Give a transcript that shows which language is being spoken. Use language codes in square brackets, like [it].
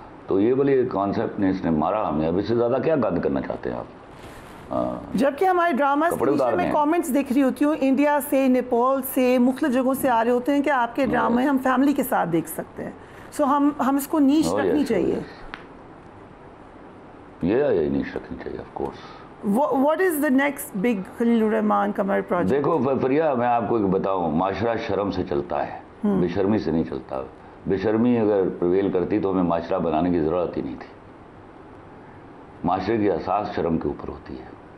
[ur] تو یہ والی کانسیپٹ نے اس نے مارا ہمیں. اب اس سے زیادہ کیا گند کرنا چاہتے ہیں آپ؟ جبکہ ہمارے ڈراماز میں کامنٹس دیکھ رہی ہوتی ہوں انڈیا سے, نیپال سے, مختلف جگہوں سے آ رہے ہوتے ہیں کہ آپ کے ڈرامے ہم فیملی کے ساتھ دیکھ سکتے ہیں. سو ہم اس کو نیش رکھنی چاہیے. یہ نیش رکھنی چاہیے of course. [en] What is the next big Khalil ur-Rehman Qamar project? [ur] دیکھو فریا, میں آپ کو ایک بتاؤں, معاشرہ شرم سے چلتا ہے, بے شرمی سے نہیں چلتا. بے شرمی اگر پرویل کرتی تو ہمیں معاشرہ بنانے کی ضرورت ہی نہیں تھی. معاشرے کی اساس شرم کے اوپر ہوتی ہے.